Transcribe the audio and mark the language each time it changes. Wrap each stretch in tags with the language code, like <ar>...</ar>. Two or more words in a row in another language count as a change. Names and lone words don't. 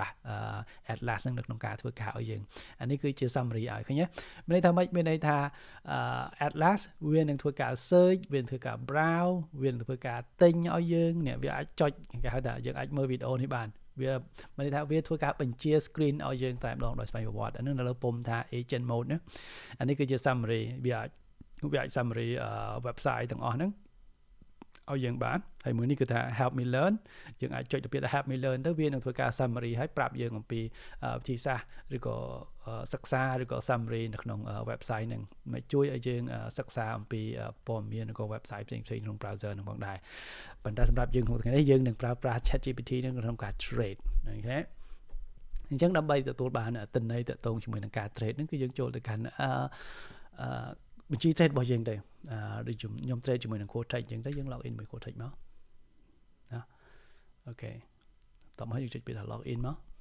<km>ស់ Atlas នៅក្នុងការធ្វើការឲ្យយើងអានេះគឺជា summary ឲ្យឃើញទេមានន័យថាម៉េចមានន័យថា Atlas វានឹងធ្វើការ search វានឹងធ្វើការ browse វានឹងធ្វើការទិញឲ្យយើងនេះវាអាចចុចគេហៅថាយើងអាចមើលវីដេអូនេះបានវា មានន័យថាវាធ្វើការបញ្ជា screen ឲ្យយើងតែម្ដងដោយស្វ័យប្រវត្តិអានឹងនៅលើពុំថា</km> <en>agent mode</en> <km>ណាអានេះគឺជា summary វាអាច summary website ទាំងអស់ហ្នឹងឲ្យយើងបានហើយមួយនេះ គឺថា</km> <en>help me learn</en> <km>យើងអាចចុចទៅពាក្យថា</km> <en>help me learn</en> <km>ទៅវានឹងធ្វើការ summary ឲ្យប្រាប់យើងអំពីវិធីសាស្ត្រឬក៏សិក្សា ឬក៏ summary នៅក្នុង website ហ្នឹងមកជួយឲ្យយើងសិក្សាអំពីព័ត៌មានឬក៏ website ផ្សេងៗក្នុង browser ហ្នឹងផងដែរប៉ុន្តែសម្រាប់យើងក្នុងថ្ងៃនេះយើងនឹងប្រើប្រាស់ ChatGPT នឹងក្នុងការ trade អូខេអញ្ចឹងដើម្បីទទួលបានទិន្នន័យតាក់ទងជាមួយនឹងការ trade ហ្នឹងគឺយើងចូលទៅកាន់បញ្ជី trade របស់យើងទៅដូចខ្ញុំ trade ជាមួយនឹង Quotex អញ្ចឹងទៅយើង</km> <en>log in</en> <km>មួយ Quotex មកណាអូខេតោះមកយើងចុចពាក្យថា</km> <en>log in</en> <km>មក</km>